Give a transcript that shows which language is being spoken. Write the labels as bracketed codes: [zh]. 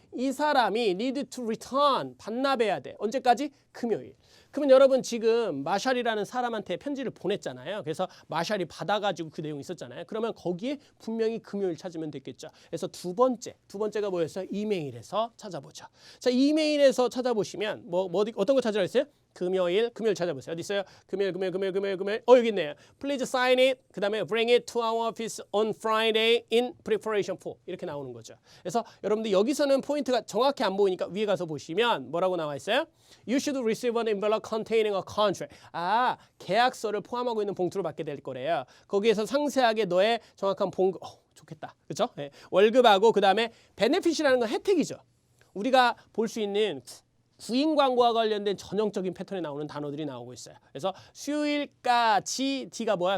[ko] 이 사람이 [en] need to return. [ko] 반납해야 돼. 언제까지? 금요일. 그러면 여러분 지금 마샬이라는 사람한테 편지를 보냈잖아요. 그래서 마샬이 받아가지고 그 내용이 있었잖아요. 그러면 거기에 분명히 금요일 찾으면 되겠죠. 그래서 두 번째가 뭐였어요? 이메일에서 찾아보죠. 자, 이메일에서 찾아보시면 어떤 거 찾으라 했어요? 금요일 찾아보세요. 어디 있어요? 금요일. 여기 있네요. [en] Please sign it. [ko] 그 다음에 [en] bring it to our office on Friday in preparation for. [ko] 이렇게 나오는 거죠. 그래서 여러분들 여기서는 포인트가 정확히 안 보이니까 위에 가서 보시면 뭐라고 나와 있어요? [en] You should receive an envelope containing a contract. [ko] 계약서를 포함하고 있는 봉투를 받게 될 거래요. 거기에서 상세하게 너의 정확한 봉급. 좋겠다. 그렇죠? 네. 월급하고 그 다음에 베네핏이라는 건 혜택이죠. 우리가 볼 수 있는 구인 광고와 관련된 전형적인 패턴에 나오는 단어들이 나오고 있어요. 그래서 수요일까지 D가 뭐야?